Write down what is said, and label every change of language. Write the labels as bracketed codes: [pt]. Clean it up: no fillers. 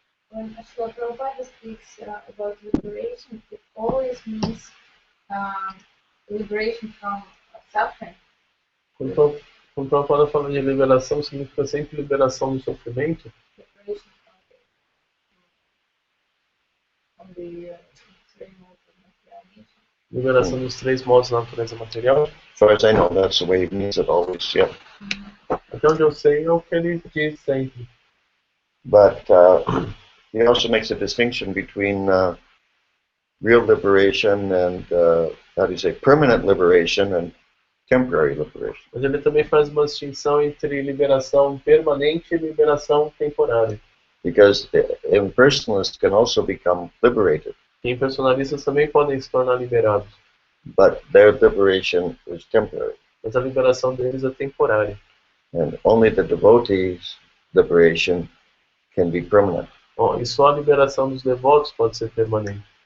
[en] When Srila Prabhupada speaks about liberation, it always means liberation from suffering. [pt] Quando o Prabhupada fala de liberação, significa sempre liberação do sofrimento? [en] Liberation from from the three modes of material nature. [pt] Liberação dos três modos da natureza material. [en] As far as I know, that's the way he means it always, yeah. [pt] Até onde eu sei é o que ele diz sempre. [en] But he also makes a distinction between real liberation and, how do you say, permanent liberation and temporary liberation. [pt] Mas ele também faz uma distinção entre liberação permanente e liberação temporária. [en] Because impersonalists can also become liberated, [pt] E impersonalistas também podem se tornar liberados, [en] but their liberation is temporary. [pt] mas a liberação deles é temporária. [en] And only the devotees' liberation can be permanent. [pt] Bom, e só a liberação dos devotos pode ser permanente.